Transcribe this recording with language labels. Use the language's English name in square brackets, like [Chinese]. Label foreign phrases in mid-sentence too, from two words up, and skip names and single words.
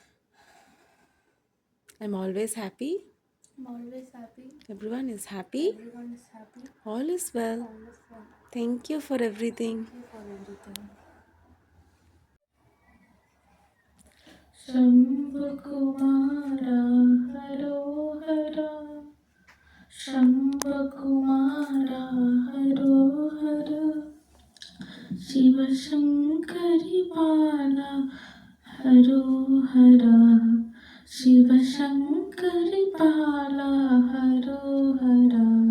[English] I'm always happy. Everyone is happy. All is well. Thank you for everything. [Sanskrit] शम्भुकुमारा हरो हरा शम्भुकुमारा हरो हरा शिवशङ्करि बाला हरो हरा शिवशङ्करि बाला हरो हरा